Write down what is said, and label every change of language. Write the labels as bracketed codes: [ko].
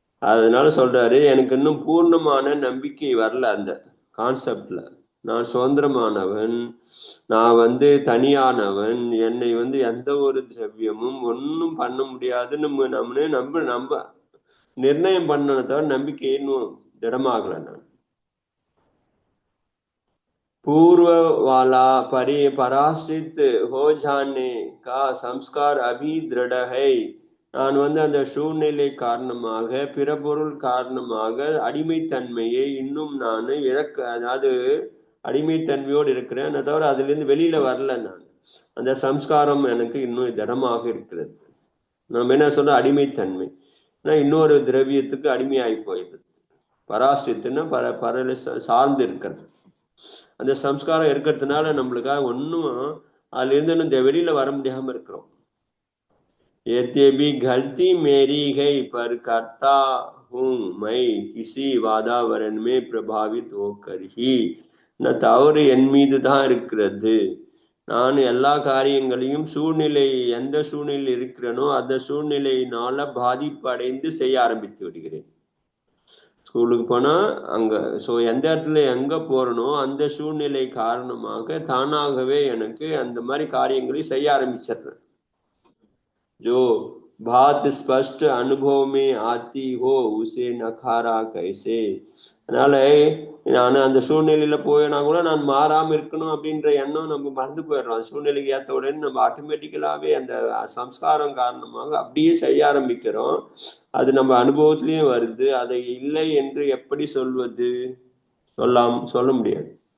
[ta] அதனால சொல்றாரு, எனக்கு இன்னும் பூர்ணமான நம்பிக்கை வரல அந்த கான்செப்ட்ல. நான் சுதந்திரமானவன், நான் வந்து தனியானவன், என்னை வந்து எந்த ஒரு திரவியமும் ஒன்றும் பண்ண முடியாதுன்னு நம்ம நம்ப நம்ப निर्णय பண்ணன தவிர நம்பிக்கை இன்னும் திடமாகல நான். [hi] पूर्व वाला पराश्रित हो जाने का संस्कार अभी दृढ़ है. [ta] நான் வந்து அந்த சூழ்நிலை காரணமாக பிறபொருள் காரணமாக அடிமைத்தன்மையை இன்னும் நான் இழக்க, அதாவது அடிமைத்தன்மையோடு இருக்கிறேன், அதை தவிர அதுல இருந்து வெளியில வரல நான். அந்த சம்ஸ்காரம் எனக்கு இன்னும் திடமாக இருக்கிறது. நம்ம என்ன சொல்ற, அடிமைத்தன்மை இன்னொரு திரவியத்துக்கு அடிமையாகி போயிடுது. பராசித்துன்னா பரல சார்ந்து இருக்கிறது. அந்த சம்ஸ்காரம் இருக்கிறதுனால நம்மளுக்காக ஒன்றும் அதுல இருந்து இந்த வெளியில வர முடியாம இருக்கிறோம். [hi] ये भी गलती मेरी है पर करता हूँ मैं किसी वातावरण में प्रभावित होकर ही. [ta] தவறு என் மீது தான் இருக்கிறது. நான் எல்லா காரியங்களையும் சூழ்நிலை, எந்த சூழ்நிலையில் இருக்கிறேனோ அந்த சூழ்நிலையினால பாதிப்பு அடைந்து செய்ய ஆரம்பித்து விடுகிறேன். ஸ்கூலுக்கு போனா அங்க, ஸோ எந்த இடத்துல எங்க போறனோ அந்த சூழ்நிலை காரணமாக தானாகவே எனக்கு அந்த மாதிரி காரியங்களை செய்ய ஆரம்பிச்சிடுறேன். [hi] जो बात स्पष्ट अनुभव में आती हो उसे नखारा कैसे. [ta] அதனால நான் அந்த சூழ்நிலையில போயினா கூட நான் மாறாம இருக்கணும் அப்படின்ற எண்ணம் நம்ம மறந்து போயிடுறோம். அந்த சூழ்நிலைக்கு ஏற்ற உடனே நம்ம ஆட்டோமேட்டிக்கலாவே அந்த சம்ஸ்காரம் காரணமாக அப்படியே செய்ய ஆரம்பிக்கிறோம். அது நம்ம அனுபவத்திலயும் வருது. அதை இல்லை என்று எப்படி சொல்வது, சொல்ல முடியாது.